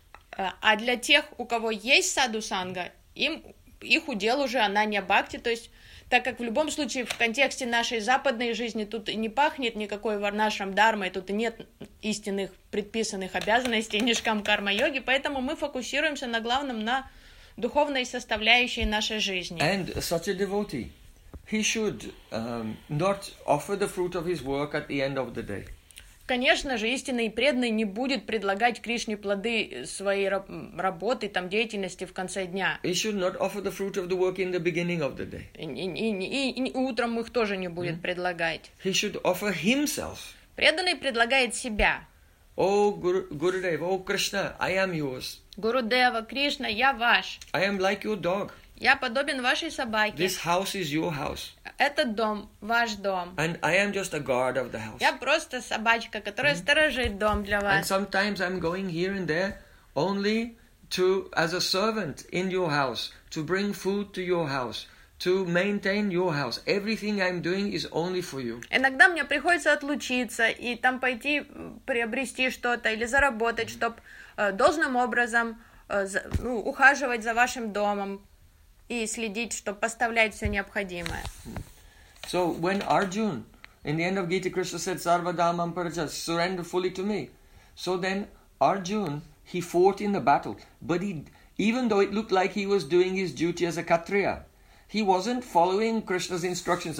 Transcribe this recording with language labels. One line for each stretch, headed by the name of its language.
Russian: А для тех, у кого есть саду-санга, их удел уже ананья-бхакти, то есть так как в любом случае в контексте нашей западной жизни тут не пахнет никакой варнашрам дармой, тут нет истинных предписанных обязанностей нишкам карма-йоги, поэтому мы фокусируемся на главном, на духовной составляющей нашей жизни.
English: And such a devotee, he should not offer the fruit of his work at the end of the day.
Russian: Конечно же, истинный преданный не будет предлагать Кришне плоды своей работы, там, деятельности в конце дня.
English: He should not offer the fruit of the work in the beginning of the day.
Russian: И утром их тоже не будет предлагать.
English: He should offer himself.
Russian: Преданный предлагает себя. О, Гурудев, о, Кришна,
English: I am yours.
Russian: Гурудева, Кришна, я ваш.
English: I am like your dog.
Russian: Я подобен вашей собаке.
English: This house is your house.
Russian: Этот дом ваш дом.
English: And I am just a guard of the house.
Russian: Я просто собачка, которая сторожит дом для вас.
English: And sometimes I'm going here and there only to as a servant in your house, to bring food to your house, to maintain your house. Everything I'm doing is only for you.
Russian: Иногда мне приходится отлучиться и там пойти приобрести что-то или заработать, чтобы должным образом ухаживать за вашим домом. И следить, чтобы поставлять все необходимое.
English: So when Arjun, in the end of Gita, Krishna said, "Sarva dhammam paraja, surrender fully to me." So then Arjun, he fought in the battle, but he, even though it looked like he was doing his duty as a Kshatriya, he wasn't following Krishna's instructions.